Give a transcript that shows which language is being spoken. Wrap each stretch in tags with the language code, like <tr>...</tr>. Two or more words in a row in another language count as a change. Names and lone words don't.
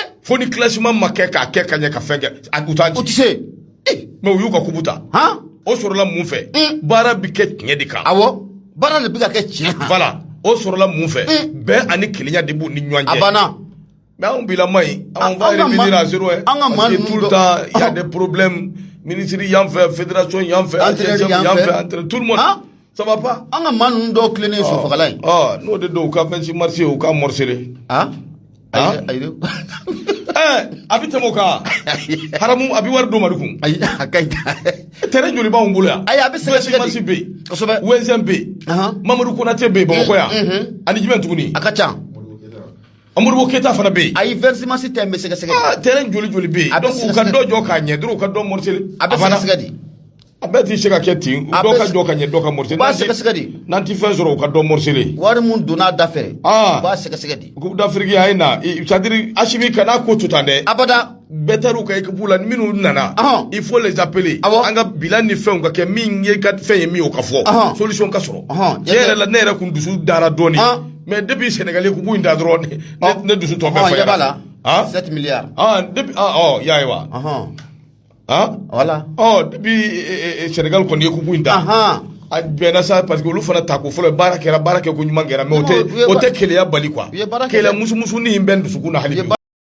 <bm>fo ni classement ma kɛ k'a kɛ ka ɲɛ ka fɛn kɛ u t'an ci o tɛ se mais u y'u ka kubu ta o sɔrɔla mun fɛ baara bi kɛ tiɲɛ de kan awɔ baara de bɛ ka kɛ tiɲɛ kan voilà o sɔrɔla mun fɛ bɛn ani kelenya de b'u ni ɲɔgɔn cɛ a banna</bm> <fr>mais</fr> <bm>anw bila maɲi</bm> <fr>on va revenir à zéro parce que tout le temps il y a des problèmes ministre</fr> <bm>yan fɛ</bm> <fr>fédération</fr> <bm>yan fɛ yan fɛ</bm> <fr>tout le monde ça va pas</fr> <bm>an ka maa ninnu dɔw tilennen sofagalan ye n'o de don u ka fɛnsi marché u ka morceler ayi a bɛ tɛmɛ o kan haramu a bɛ wari d'o ma kun ayi a ka ɲi terrain joli b'anw bolo yan ayi a bɛ sɛgɛsɛgɛ marché bɛ yen kosɛbɛ wɛnsɛn bɛ yen Mamadou Konaté bɛ yen Bamakɔ yan ani jumɛn tuguni a ka ca Modibo Keita fana bɛ yen ayi</bm> <fr>versement système</fr> <bm>bɛ sɛgɛsɛgɛ terrain joli bɛ yen donc u ka dɔ jɔ k'a ɲɛ dɔrɔn u ka dɔ morceler a bɛ sɛgɛsɛgɛ de a bɛɛ tɛ se ka kɛ ten dɔ ka jɔ ka ɲɛ dɔ ka morceler u b'a sɛgɛsɛgɛ de n'an tɛ fɛn sɔrɔ u ka dɔ morceler wari mun donna da fɛ u b'a sɛgɛsɛgɛ de Coupe d'Afrique a ye na</bm> <fr>c'est à dire</fr> <bm>Assimi kana ko to tan dɛ abada bɛɛ taar'u ka équipe la minnu nana</bm> <fr>il faut les appeler</fr> <bm>an ka bilan ni fɛnw ka kɛ min ye ka fɛn ye min o ka fɔ solution ka sɔrɔ tiɲɛ yɛrɛ la ne yɛrɛ kun dusu dara dɔɔnin</bm> <fr>mais depuis</fr> <bm>Sénégalais coupe in da dɔrɔn ne dusu tɔ bɛɛ fayara 7 milliards depuis y'a ye wa voilà depuis Sénégal kɔni ye coupe in da a bɛnna sa</bm> <fr>parce que</fr> <bm>olu fana ta ko fɔlɔ baara kɛ ko ɲuman kɛra mais o tɛ keleya bali quoi keleya musumusunin in bɛ dusukun na hali bi</bm>